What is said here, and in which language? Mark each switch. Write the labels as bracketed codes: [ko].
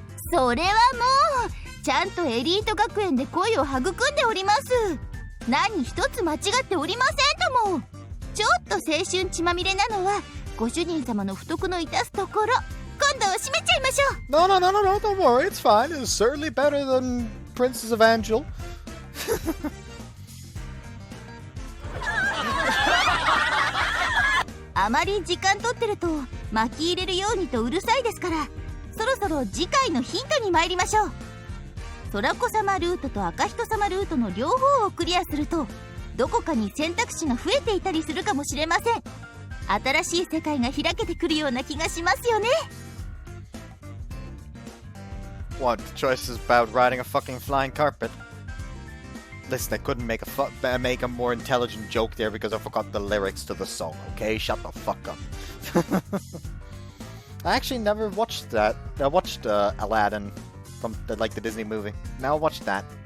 [ja] それはもうちゃんとエリート学園で恋を育んでおります。何一つ間違っておりませんとも。ちょっと青春血まみれなのはご主人様の不徳の致すところ。今度締めちゃいましょう。 [en] No, no, no, no, no, don't worry, it's fine. It's certainly better than Princess of Angel. [ja] あまり時間取ってると巻き入れるようにとうるさいですから、そろそろ次回のヒントに参りましょう。空子様ルートと赤人様ルートの両方をクリアするとどこかに選択肢が増えていたりするかもしれません。新しい世界が開けてくるような気がしますよね。 [en] What? The choice is about riding a fucking flying carpet. Listen, I couldn't make a more intelligent joke there because I forgot the lyrics to the song, okay? Shut the fuck up. I actually never watched that. I watched Aladdin from the Disney movie. Now I'll watch that.